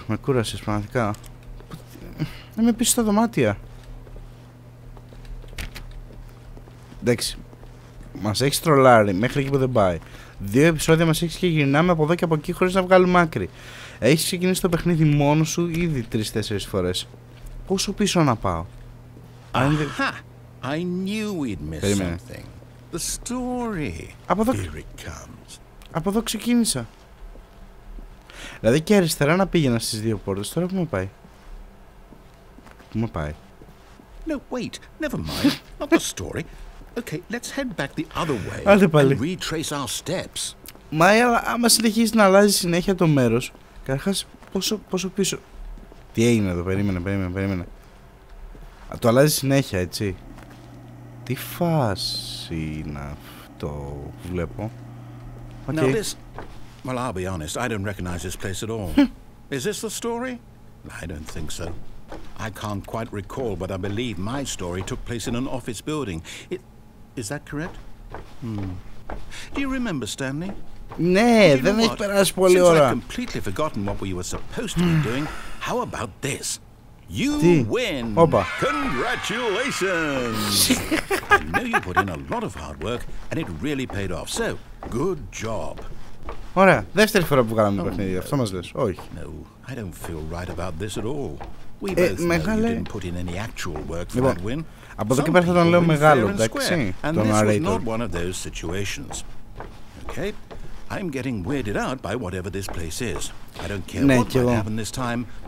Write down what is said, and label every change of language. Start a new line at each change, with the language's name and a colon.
Greek: Με κούρασες πραγματικά. Να με πεις στα δωμάτια. Εντάξει. Μας έχεις τρολάρει μέχρι εκεί που δεν πάει. 2 επεισόδια μας έχεις και γυρνάμε από εδώ και από εκεί χωρίς να βγάλουμε άκρη. Έχεις ξεκινήσει το παιχνίδι μόνος σου ήδη 3-4 φορές. πόσο πίσω να πάω? Aha!
English: I knew we'd miss something. The story. Here it comes.
Greek: Από εδώ ξεκίνησα. Δηλαδή και αριστερά να πήγαινα στις δύο πόρτες. Τώρα που με πάει? Πού με πάει?
English: No, wait. Never mind. Not the story. Okay, let's head back the other way and retrace our steps.
Greek: Μα άμα συνεχίσει να αλλάζει συνέχεια το μέρος, καταρχάς πόσο πίσω? Τι έγινε εδώ? Περίμενε. Το αλλάζει συνέχεια, έτσι. Τι φάση είναι αυτό που βλέπω?
English: Now this, well, I'll be honest, I don't recognize this place at all. Is this the story? I don't think so. I can't quite recall, but I believe my story took place in an office building. Is that correct? Do you remember, Stanley?
Greek: Ναι, δεν έχει περάσει πολλή ώρα.
English: Since I've completely forgotten what we were supposed to be doing, how about this? You win! Congratulations! I know you put in a lot of hard work and it really paid off. So, good job.
Greek: Ωραία, δεύτερη φορά που κάναμε το παιχνίδι, αυτό μας λες? Όχι.
English: No, I don't feel right about this at all. We both know you didn't put in any actual work for that win.
Greek: Από εδώ και πέρα θα τον λέω μεγάλο, εντάξει, τον narrator.
English: And this was not one of those situations. Okay? I'm getting weirded out by whatever this place is. I don't care what might happen this time.